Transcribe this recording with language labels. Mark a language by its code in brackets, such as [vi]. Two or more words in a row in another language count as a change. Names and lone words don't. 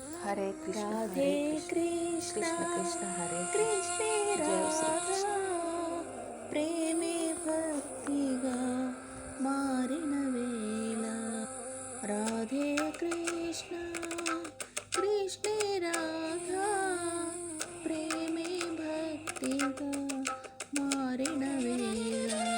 [hi] हरे कृष्ण राधे कृष्ण कृष्ण कृष्ण हरे कृष्णे जय श्री कृष्ण. [te] ప్రేమే భక్తిగా మారిన వేళ రాధే కృష్ణ కృష్ణే రాధా ప్రేమే భక్తిగా మారిన వేళ